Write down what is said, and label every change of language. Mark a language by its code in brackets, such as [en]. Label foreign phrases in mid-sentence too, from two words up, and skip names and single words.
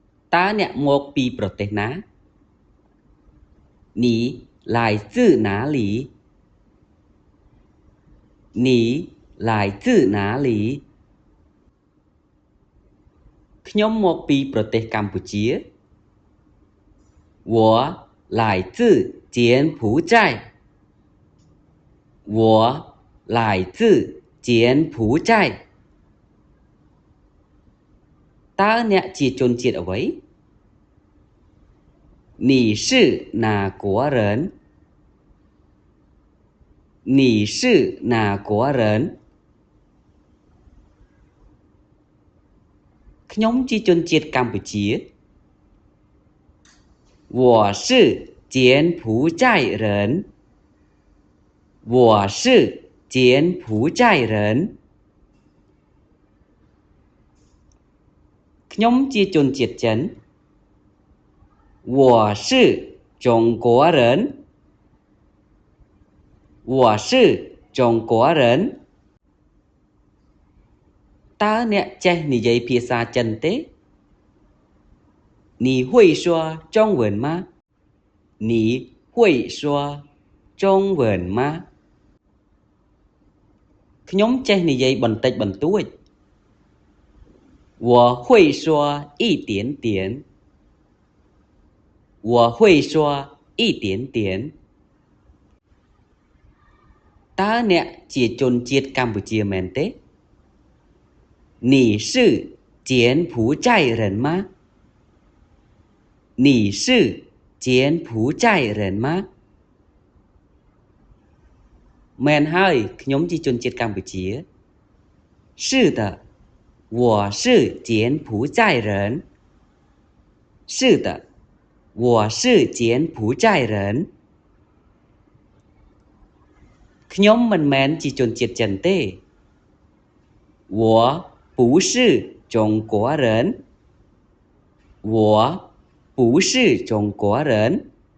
[zh] ตาเนี่ยมกปีประเทศนะ 你来自哪里你来自哪里 [km] ខ្ញុំមកពីប្រទេសកម្ពុជា [zh] 我来自柬埔寨我来自柬埔寨 [km] តើអ្នកជាជនជាតិអ្វី [zh] 你是哪国人你是哪国人 [km] ខ្ញុំជាជនជាតិកម្ពុជា [zh] 我是柬埔寨人我是柬埔寨人 [km] ខ្ញុំជាជនជាតិចិន [zh] 我是中国人我是中国人 [km] តើអ្នកចេះនិយាយភាសាចិនទេ [zh] 你会说中文吗你会说中文吗 [km] ខ្ញុំចេះនិយាយបន្តិចបន្តួច [zh] 我会说一点点我会说一点点 [km] តើអ្នកជាជនជាតិកម្ពុជាមែនទេ [zh] 你是柬埔寨人吗你是柬埔寨人吗 [km] មែនហើយខ្ញុំជាជនជាតិកម្ពុជា [zh] 是的我是柬埔寨人是的我是柬埔寨人 [km] ខ្ញុំមិនមែនជាជនជាតិចិនទេ [zh] 我不是中国人我不是中国人